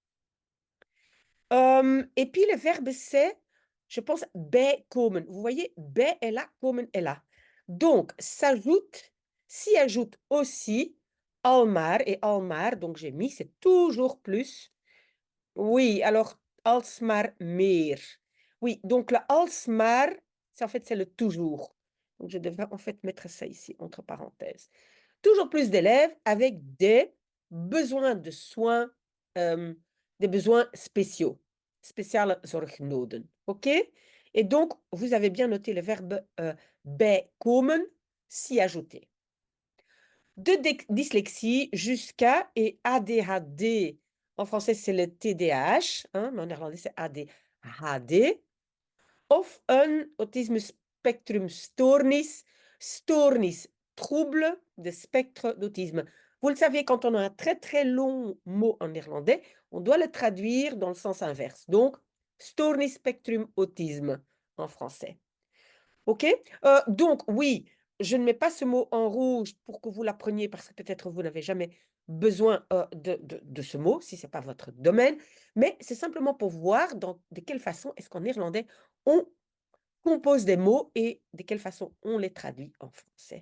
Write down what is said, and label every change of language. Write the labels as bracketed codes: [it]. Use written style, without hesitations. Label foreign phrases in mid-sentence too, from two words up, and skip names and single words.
[fr] Et puis le verbe c'est, je pense, bijkomen. Vous voyez, bij est là, komen est là. Donc, s'ajoute, s'y ajoute aussi almaar, et almaar, donc j'ai mis, c'est toujours plus. Oui, alors [nl] alsmaar meer. [fr] Oui, donc le alsmaar, c'est en fait, c'est le toujours. Donc je devrais en fait mettre ça ici entre parenthèses. Toujours plus d'élèves avec des besoins de soins, des besoins spéciaux, [nl] speciale zorgnoden. [fr] OK? Et donc, vous avez bien noté le verbe bijkomen, s'y ajouter. De dyslexie jusqu'à, et ADHD, en français c'est le TDAH, hein, mais en néerlandais c'est ADHD, [nl] of een autisme spectrum stoornis, Stoornis, [fr] trouble de spectre d'autisme. Vous le savez, quand on a un très très long mot en néerlandais, on doit le traduire dans le sens inverse. Donc, [nl] stoornis spectrum autisme [fr] en français. OK? Donc oui, je ne mets pas ce mot en rouge pour que vous l'appreniez parce que peut-être vous n'avez jamais besoin, de ce mot, si c'est pas votre domaine, mais c'est simplement pour voir de quelle façon est-ce qu'en néerlandais on compose des mots et de quelle façon on les traduit en français.